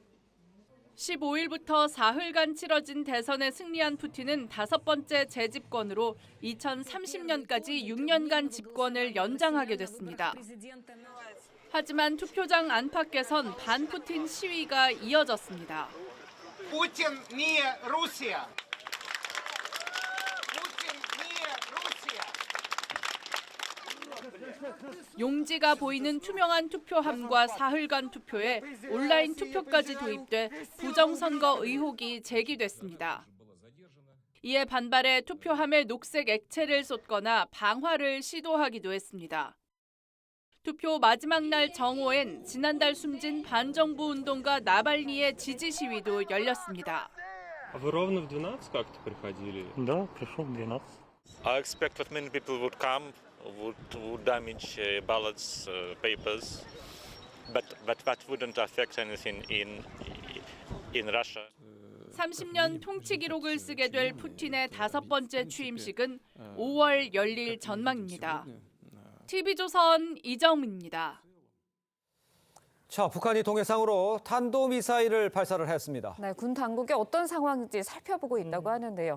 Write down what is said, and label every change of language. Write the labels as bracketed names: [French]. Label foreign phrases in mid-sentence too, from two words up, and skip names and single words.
[Korean] 15일부터 사흘간 치러진 대선에 승리한 푸틴은 5번째 재집권으로 2030년까지 6년간 집권을 연장하게 됐습니다. 하지만 투표장 안팎에선 반푸틴 시위가 이어졌습니다. [Russian] Путин не Россия. [Korean] 용지가 보이는 투명한 투표함과 사흘간 투표에 온라인 투표까지 도입돼 부정선거 의혹이 제기됐습니다. 이에 반발해 투표함에 녹색 액체를 쏟거나 방화를 시도하기도 했습니다. 투표 마지막 날 정오엔 지난달 숨진 반정부 운동가 나발니의 지지 시위도 열렸습니다. [Russian] Вы ровно в 12 как-то приходили? Да, пришел в 12. [English] I expect that many people would come, would damage ballots, papers, but that wouldn't affect anything in Russia. [Korean] 30년 통치 기록을 쓰게 될 푸틴의 5번째 취임식은 5월 열릴 전망입니다. TV조선 이정민입니다. 자, 북한이 동해상으로 탄도미사일을 발사를 했습니다. 네, 군 당국이 어떤 상황인지 살펴보고 있다고 하는데요.